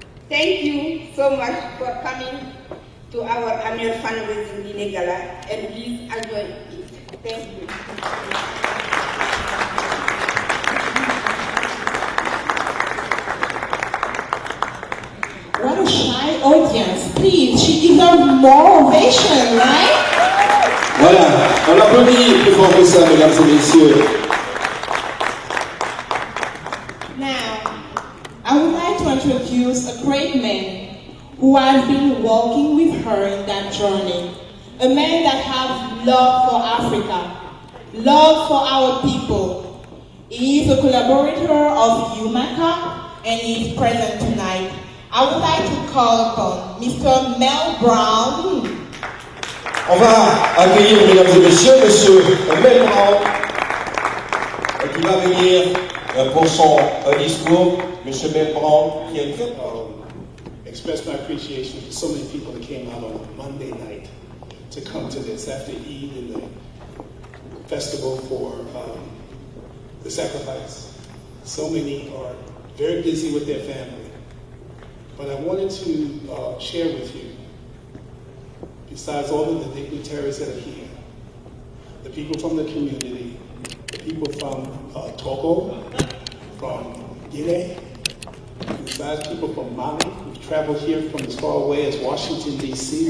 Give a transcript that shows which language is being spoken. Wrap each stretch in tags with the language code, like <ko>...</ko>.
<en>Thank you so much for coming to our annual fundraising dinner gala, and please enjoy it. Thank you. What a shy audience. Please, she deserves more ovation, right?</en> <fr>Voilà, on applaudit plus fort que ça, mesdames et messieurs.</fr> <en>Now, I would like to introduce a great man who has been walking with her in that journey. A man that has love for Africa, love for our people. He is a collaborator of UMACA and he is present tonight. I would like to call upon Mr. Mel Brown.</en> <fr>On va accueillir, mesdames et messieurs, Monsieur Mel Brown, qui va venir pour son discours. Monsieur Mel Brown, qui est</fr> <en>express my appreciation for so many people that came out on a Monday night to come to this after Eid and the festival for the sacrifice. So many are very busy with their family. But I wanted to share with you, besides all of the dignitaries that are here, the people from the community, the people from Togo, from Guinea, besides people from Mali, who've traveled here from as far away as Washington, D.C.</en>